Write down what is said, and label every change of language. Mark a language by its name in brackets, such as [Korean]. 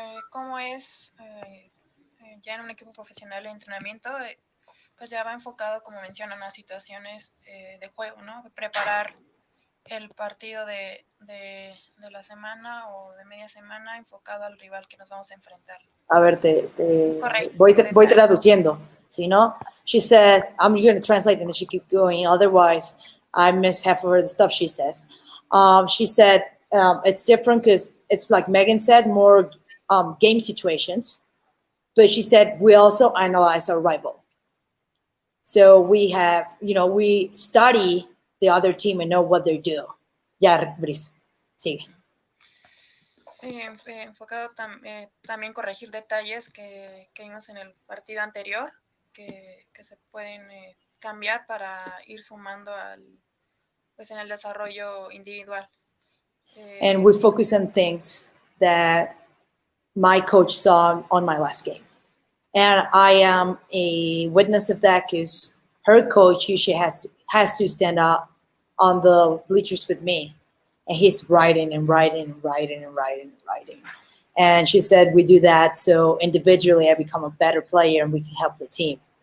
[Spanish] ¿Cómo es ya en un equipo profesional el entrenamiento? Pues ya va enfocado, como mencionan, a situaciones de juego, ¿no? Preparar el partido de la semana o de media semana enfocado al rival que nos vamos a enfrentar. A ver, voy traduciendo. ¿Sí, no? [English] She says, I'm going to translate and then she keep going. Otherwise, I miss half of the stuff she says. She said it's different because it's like Megan said, more game situations. But she said we also analyze our rival. So we have, you know, we study the other team and know what they do. [Spanish] Ya, Brice, sigue. Sí, enfocado también corregir detalles que vimos en el partido anterior, que se pueden cambiar para ir sumando pues en el desarrollo individual. [English] And we focus on things that my coach saw on my last game. And I am a witness of that because her coach usually has to stand up on the bleachers with me. And he's writing and writing and writing and writing and writing. And she said we do that so individually I become a better player and we can help the team.